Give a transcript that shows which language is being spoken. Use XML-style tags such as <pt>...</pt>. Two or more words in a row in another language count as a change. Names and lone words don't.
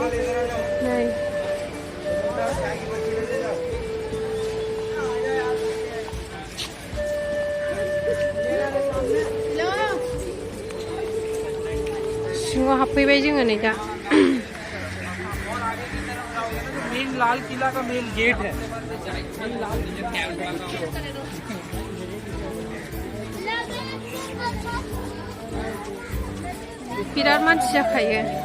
<brx>नै सिङाव हाबफैबाय जोङो नै दा।</brx> <hi>मेन लाल किला का मेन गेट है।</hi> <brx>बिराद मानसि जाखायो।</brx>